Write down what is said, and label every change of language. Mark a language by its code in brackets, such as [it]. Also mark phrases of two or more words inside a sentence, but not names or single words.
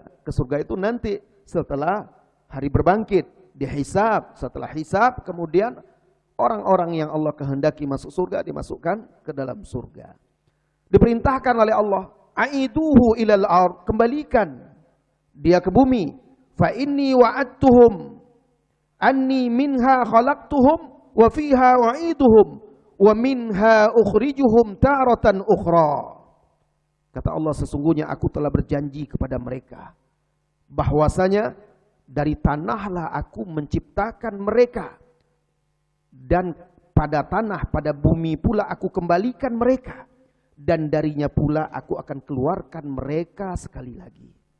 [id] Ke surga itu nanti setelah hari berbangkit, dihisab. Setelah hisab kemudian orang-orang yang Allah kehendaki masuk surga dimasukkan ke dalam surga. Diperintahkan oleh Allah, [ar] "أعيدوه إلى الأرض." [id] Kembalikan dia ke bumi. [ar] فإني وعدتهم أني منها خلقتهم وفيها أعيدهم ومنها أخرجهم تارة أخرى. [id] Kata Allah, sesungguhnya aku telah berjanji kepada mereka bahwasanya dari tanahlah aku menciptakan mereka, dan pada tanah, pada bumi pula aku kembalikan mereka, dan darinya pula aku akan keluarkan mereka sekali lagi.